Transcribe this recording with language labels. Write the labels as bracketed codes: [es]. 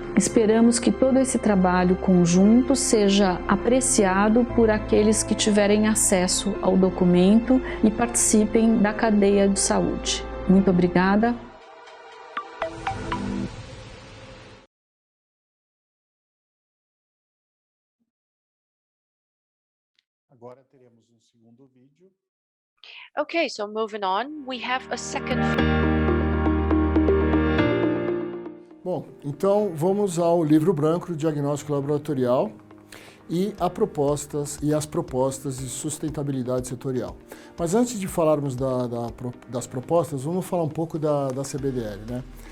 [pt] Esperamos que todo esse trabalho conjunto seja apreciado por aqueles que tiverem acesso ao documento e participem da cadeia de saúde. Muito obrigada. Agora teremos um segundo vídeo. [en] Okay, so moving on, we have a second. [pt] Bom, então vamos ao livro branco do diagnóstico laboratorial e as propostas de sustentabilidade setorial. Mas antes de falarmos das propostas, vamos falar um pouco da CBDL, né?